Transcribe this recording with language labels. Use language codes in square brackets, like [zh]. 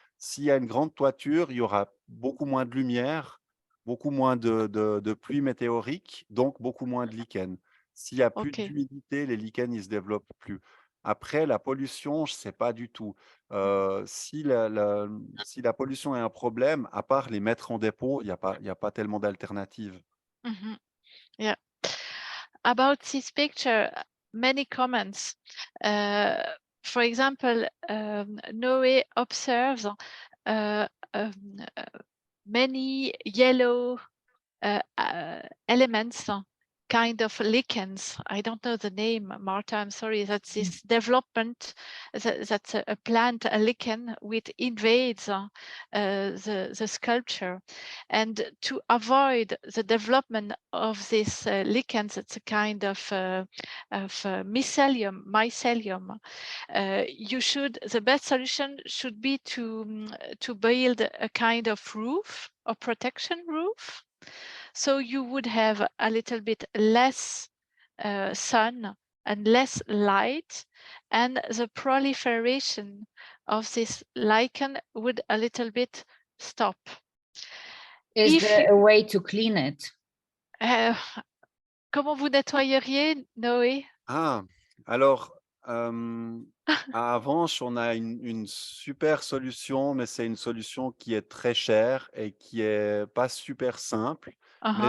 [fr] S'il y a une grande toiture, il y aura beaucoup moins de lumière, beaucoup moins de pluie météorique, donc beaucoup moins de lichens. S'il y a plus Ok. d'humidité, les lichens, ils se développent plus. Après, la pollution, je sais pas du tout. Si la pollution est un problème, à part les mettre en dépôt, il y a pas tellement d'alternatives. [en] Mhm. Yeah. About this picture, many comments. For example, Noé observes uh, um, uh, many yellow elements, kind of lichens. I don't know the name, Marta, I'm sorry. That's this development, that's a plant, a lichen, which invades the sculpture. And to avoid the development of this lichens, it's a kind of mycelium. The best solution should be to build a kind of roof, a protection roof. So you would have a little bit less sun and less light, and the proliferation of this lichen would a little bit stop. Is If there a way to clean it? [fr] Comment vous nettoyeriez, Noé? Ah, alors, à Avanches, on a une super solution, mais c'est une solution qui est très chère et qui est pas super simple, mais